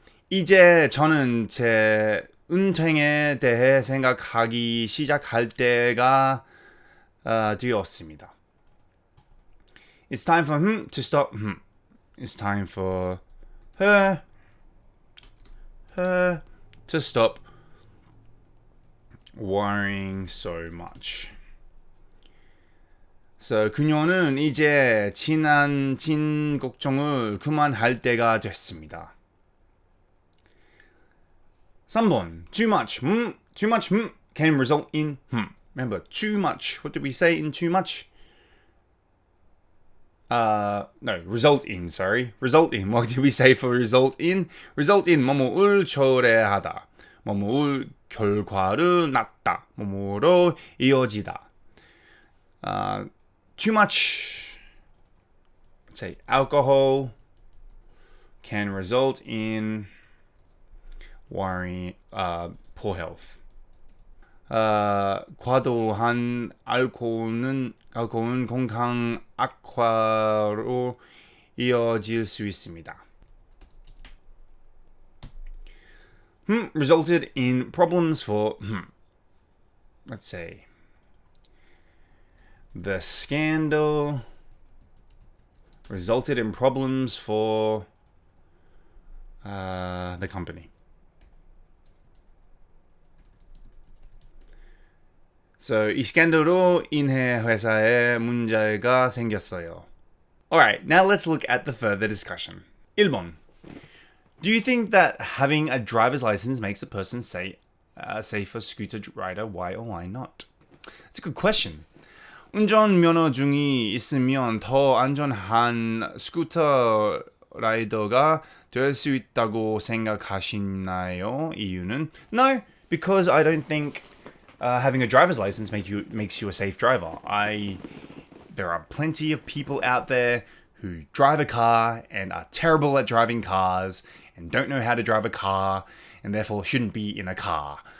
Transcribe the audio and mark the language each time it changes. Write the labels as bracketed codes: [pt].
[ko] 이제 저는 제 은퇴에 대해 생각하기 시작할 때가 되었습니다. [en] It's time for him to stop. It's time for her to stop worrying so much. [ko] So, 그녀는 이제 지나친 걱정을 그만할 때가 됐습니다. [en] 3번. Too much. Too much can result in Remember, too much. What did we say in too much? Result in, sorry. Result in. What did we say for result in? Result in [ko] 뭐뭐를 초래하다. 뭐뭐의 결과를 낳다. 뭐뭐로 이어지다. [en] Too much, let's say, alcohol can result in worry, poor health. [ko] 과도한 알코올은 건강 악화로 이어질 수 있습니다. [en] Resulted in problems for, let's say, the scandal resulted in problems for the company. [ko] So, 이 스캔들로 인해 회사에 문제가 생겼어요. [en] Alright, now let's look at the further discussion. [ko] 1번. [en] Do you think that having a driver's license makes a person safer scooter rider? Why or why not? That's a good question. [ko] 운전면허증이 있으면 더 안전한 스쿠터 라이더가 될 수 있다고 생각하시나요? 이유는? [en] No, because I don't think having a driver's license makes you a safe driver. There are plenty of people out there who drive a car and are terrible at driving cars and don't know how to drive a car and therefore shouldn't be in a car.